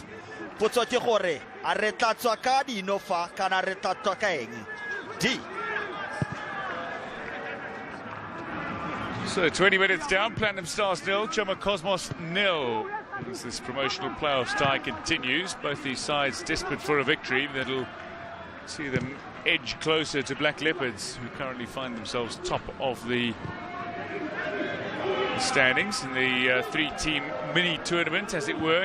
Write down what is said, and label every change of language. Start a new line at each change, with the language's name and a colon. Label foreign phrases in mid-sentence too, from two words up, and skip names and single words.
Tswana: Potso ke gore a re tla tswa ka dino fa kana re tla tswa ka eng? D.
English: So 20 minutes down, Platinum Stars 0, Jomo Cosmos 0. As this promotional playoffs tie continues, both these sides desperate for a victory that'll see them edge closer to Black Leopards, who currently find themselves top of the standings in the three-team mini-tournament, as it were.